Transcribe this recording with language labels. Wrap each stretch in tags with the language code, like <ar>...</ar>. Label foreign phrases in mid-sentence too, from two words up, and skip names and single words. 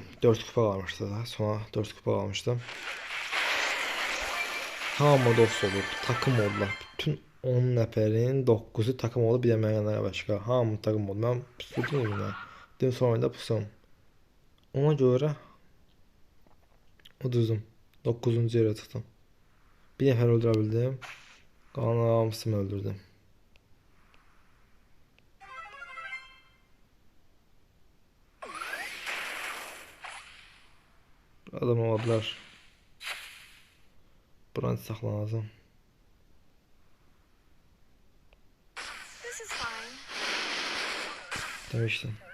<tr>4 kupa kalmıştı da. Sonra 4 kupa kalmıştı.</tr> <az>Hamı dost olur.</az> <tr>Takım oldular.</tr> <az>Bütün 10 nəfərin 9'u takım oldu. Bir de mənə başqa. Hamı takım oldu. Mən pusudum yine. Dedim son oyunda pusum. Ona göre uduzum. 9. yere çıxdım. Bir nəfər öldürə bildim. Qalan hamısını öldürdüm.</az> <tr>Adam olabilir.</tr> <az>Buranı saxla lazım. Demiştim.</az>